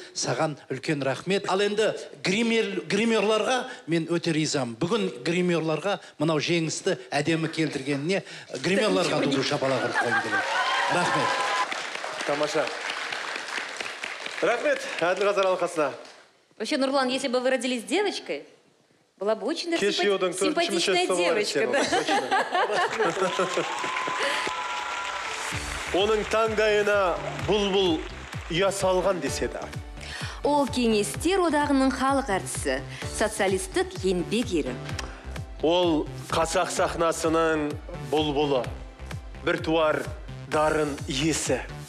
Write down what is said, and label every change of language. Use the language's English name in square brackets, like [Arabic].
[Kazakh] Саған үлкен рахмет. Ал енді гримерларға мен өте ризам. Бүгін гримерларға мынау Жеңісті әдемі келтіргеніне гримерларға туды шапалақ ұрып қойым келем. Рахмет. Тамаша. Рахмет, Әділғазар алқасына. [Russian] Вообще, Нурлан, если бы вы родились девочкой, была бы очень даже симпатичная девочка. [Kazakh] Оның таңдайына бұлбұл ұя салған деседі. Ол кеңестер одағының халық әртісі, социалистік еңбек ері. Ол қазақ сахнасының бұлбұлы, біртуар дарын иесі.